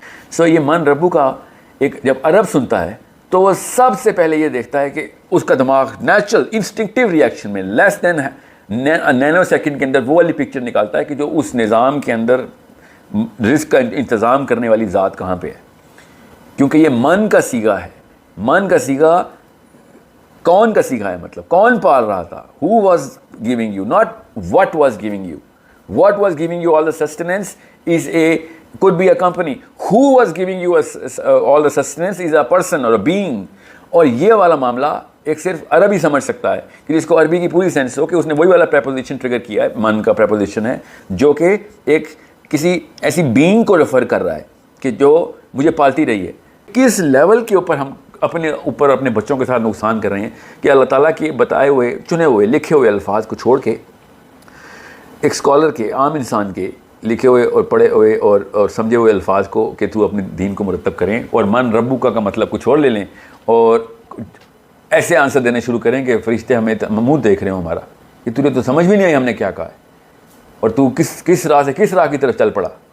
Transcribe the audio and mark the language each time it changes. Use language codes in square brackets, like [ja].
[ur] سو یہ من ربو کا ایک جب عرب سنتا ہے تو وہ سب سے پہلے یہ دیکھتا ہے کہ اس کا دماغ نیچرل انسٹنکٹیو ریئیکشن میں لیس دین نینو سیکنڈ کے اندر وہ والی پکچر نکالتا ہے کہ جو اس نظام کے اندر رزق کا انتظام کرنے والی ذات کہاں پہ ہے. کیونکہ یہ من کا سیگا ہے. من کا سیگا کون کا سیگا ہے, مطلب کون پال رہا تھا. [en] who was giving you, not what was giving you. what was giving you all the sustenance is could be a company. who was giving you all the sustenance is a person or a being. [ur] اور یہ والا معاملہ ایک صرف عرب ہی سمجھ سکتا ہے کہ جس کو عربی کی پوری سینس ہو کہ اس نے وہی والا پریپوزیشن ٹریگر کیا ہے. من کا پریپوزیشن ہے جو کہ ایک کسی ایسی بینگ کو ریفر کر رہا ہے کہ جو مجھے پالتی رہی ہے. کس لیول کے اوپر ہم اپنے بچوں کے ساتھ نقصان کر رہے ہیں کہ اللہ تعالیٰ کے بتائے ہوئے, چنے ہوئے, لکھے ہوئے الفاظ کو چھوڑ کے ایک اسکالر کے, عام انسان کے لکھے ہوئے اور پڑھے ہوئے اور سمجھے ہوئے الفاز کو کہ تو اپنے دین کو مرتب کریں, اور من ربو کا مطلب کچھ اور لے لیں, اور ایسے آنسر دینے شروع کریں کہ فرشتے ہمیں منہ دیکھ رہے ہوں ہمارا, کہ تجھے تو سمجھ بھی نہیں آئی ہم نے کیا کہا ہے, اور تو کس راہ سے کس راہ کی طرف چل پڑا.